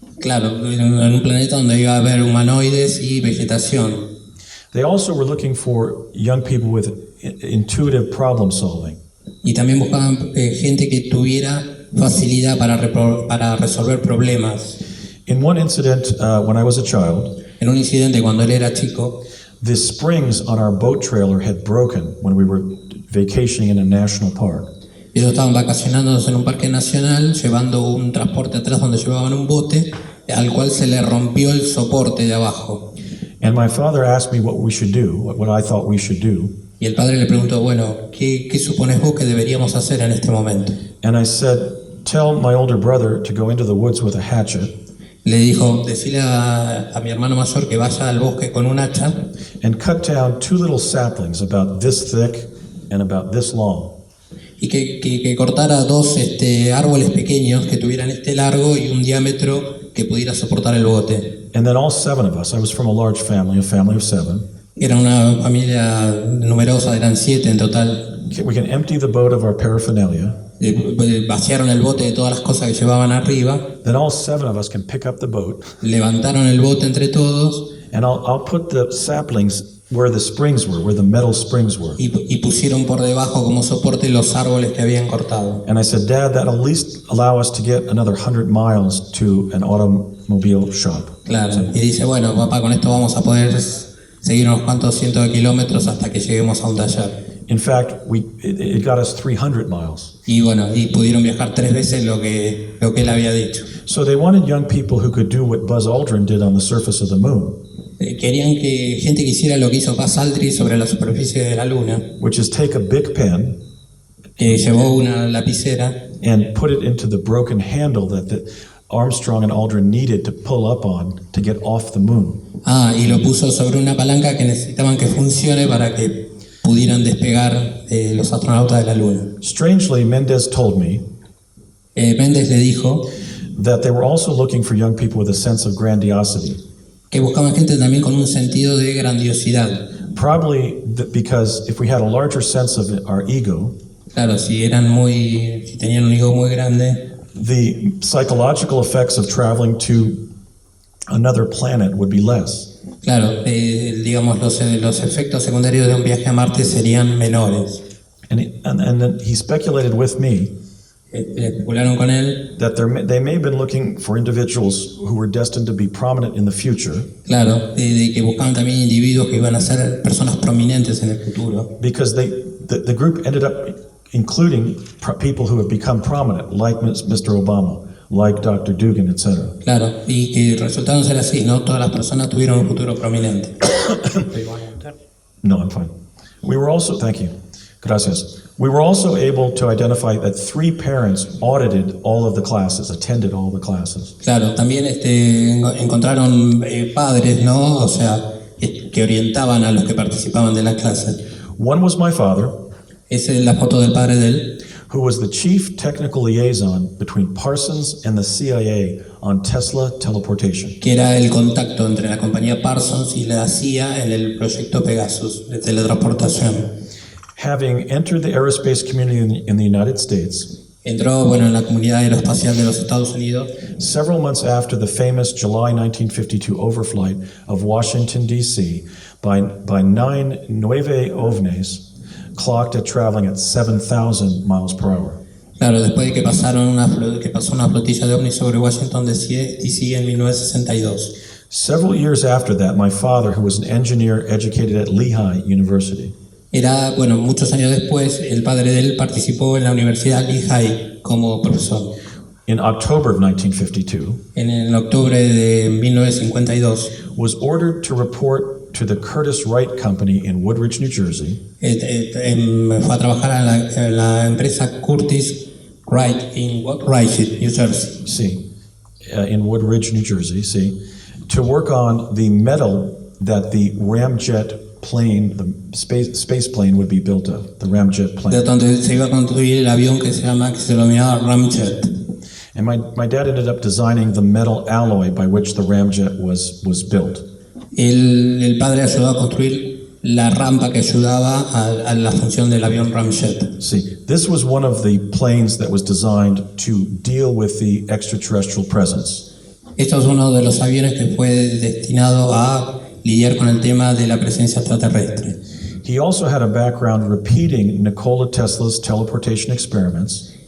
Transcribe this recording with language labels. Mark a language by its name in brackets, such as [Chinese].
[Spanish] Claro, en un planeta donde iba a haber humanoides y vegetación. [English] They also were looking for young people with intuitive problem solving. [Spanish] Y también buscaban gente que tuviera facilidad para resolver problemas. [English] In one incident, when I was a child, [Spanish] En un incidente cuando él era chico, [English] the springs on our boat trailer had broken when we were vacationing in a national park. [Spanish] ellos estaban vacacionando en un parque nacional, llevando un transporte atrás donde llevaban un bote, al cual se le rompió el soporte de abajo. [English] And my father asked me what we should do, what I thought we should do. [Spanish] Y el padre le preguntó, bueno, ¿qué supones vos que deberíamos hacer en este momento? [English] And I said, tell my older brother to go into the woods with a hatchet [Spanish] Le dijo, decile a mi hermano mayor que vaya al bosque con un hacha [English] and cut down 2 little saplings about this thick and about this long. [Spanish] y que cortara 2 árboles pequeños que tuvieran este largo y un diámetro que pudiera soportar el bote. [English] And then all 7 of us, I was from a large family, a family of 7. [Spanish] Era una familia numerosa, eran 7 en total. [English] We can empty the boat of our paraphernalia. [Spanish] Vaciaron el bote de todas las cosas que llevaban arriba, [English] Then all 7 of us can pick up the boat, [Spanish] levantaron el bote entre todos [English] and I'll put the saplings where the springs were, where the metal springs were. [Spanish] y pusieron por debajo como soporte los árboles que habían cortado. [English] And I said, Dad, that'll at least allow us to get another 100 miles to an automobile shop. [Spanish] Claro, y dice, bueno, papá, con esto vamos a poder seguir unos cuantos cientos de kilómetros hasta que lleguemos a un taller. [English] In fact, it got us 300 miles. [Spanish] Y bueno, y pudieron viajar 3 veces lo que él había dicho. [English] So they wanted young people who could do what Buzz Aldrin did on the surface of the moon, [Spanish] Querían que gente que hiciera lo que hizo Buzz Aldrin sobre la superficie de la Luna, [English] which is take a big pen [Spanish] que llevó una lapicera [English] and put it into the broken handle that the Armstrong and Aldrin needed to pull up on to get off the moon. [Spanish] y lo puso sobre una palanca que necesitaban que funcione para que pudieran despegar los astronautas de la Luna. [English] Strangely, Mendez told me [Spanish] Méndez le dijo [English] that they were also looking for young people with a sense of grandiosity. [Spanish] que buscaban gente también con un sentido de grandiosidad. [English] Probably because if we had a larger sense of our ego, [Spanish] Claro, si tenían un ego muy grande, [English] the psychological effects of traveling to another planet would be less. [Spanish] claro, digamos los efectos secundarios de un viaje a Marte serían menores. [English] And then he speculated with me [Spanish] Especularon con él, [English] that they may have been looking for individuals who were destined to be prominent in the future, [Spanish] claro, de que buscaban también individuos que iban a ser personas prominentes en el futuro. [English] because the group ended up including people who have become prominent, like Mr. Obama, like Dr. Dugan, etc. [Spanish] Claro, y que resultaron ser así, no todas las personas tuvieron un futuro prominente. [English] No, I'm fine. We were also, thank you, [Spanish] gracias. [English] We were also able to identify that 3 parents audited all of the classes, attended all the classes. [Spanish] Claro, también encontraron padres, ¿no? O sea, que orientaban a los que participaban de la clase. [English] One was my father, [Spanish] Esa es la foto del padre de él, [English] who was the chief technical liaison between Parsons and the CIA on Tesla teleportation. [Spanish] que era el contacto entre la compañía Parsons y la CIA en el proyecto Pegasus de teletransportación. [English] Having entered the aerospace community in the United States, [Spanish] Entró, en la comunidad aeroespacial de los Estados Unidos [English] several months after the famous July 1952 overflight of Washington, D.C. by 9 ovnis clocked at traveling at 7,000 miles per hour. [Spanish] Claro, después de que pasó una flotilla de ovnis sobre Washington D.C. en 1962. [English] Several years after that, my father, who was an engineer educated at Lehigh University, [Spanish] Era, muchos años después, el padre de él participó en la Universidad Lehigh como profesor. [English] in October of 1952, [Spanish] En octubre de 1952, [English] was ordered to report to the Curtiss Wright Company in Woodridge, New Jersey, [Spanish] fue a trabajar a la empresa Curtiss Wright en Woodridge, New Jersey. [English] in Woodridge, New Jersey, to work on the metal that the ramjet plane, the space plane would be built of, the ramjet [Spanish] De [English] plane. [Spanish] donde se iba a construir el avión que se denominaba Ramjet. [English] And my dad ended up designing the metal alloy by which the ramjet was built. [Spanish] El padre ayudó a construir la rampa que ayudaba a la función del avión Ramjet. [English] This was one of the planes that was designed to deal with the extraterrestrial presence. [Spanish] Esto es uno de los aviones que fue destinado a lidiar con el tema de la presencia extraterrestre. [English] He also had a background repeating Nikola Tesla's teleportation experiments,